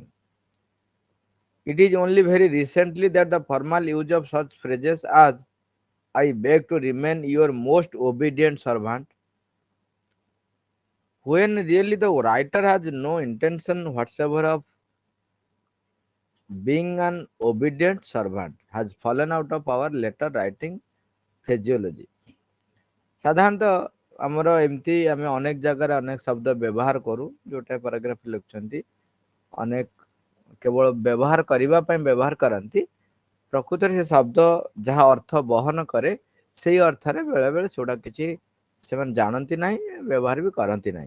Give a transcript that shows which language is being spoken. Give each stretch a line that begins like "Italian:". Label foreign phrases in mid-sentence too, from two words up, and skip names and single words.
English: It is only very recently that the formal use of such phrases as "I beg to remain your most obedient servant," when really the writer has no intention whatsoever of being an obedient servant, has fallen out of our letter writing phraseology.
Odia: ସାଧାରଣତଃ ଆମର ଏମିତି ଆମେ ଅନେକ ଜାଗାରେ ଅନେକ ଶବ୍ଦ ବ୍ୟବହାର କରୁ ଯୋଉଟା ପାରାଗ୍ରାଫ ଲେଖୁଛନ୍ତି ଅନେକ କେବଳ ବ୍ୟବହାର କରିବା ପାଇଁ ବ୍ୟବହାର କରନ୍ତି। ପ୍ରକୃତରେ ସେ ଶବ୍ଦ ଯାହା ଅର୍ଥ ବହନ କରେ ସେଇ ଅର୍ଥରେ ବେଳେ ବେଳେ ସେଗୁଡା କିଛି ସେମାନେ ଜାଣନ୍ତି ନାହିଁ, ବ୍ୟବହାର ବି କରନ୍ତି ନାହିଁ।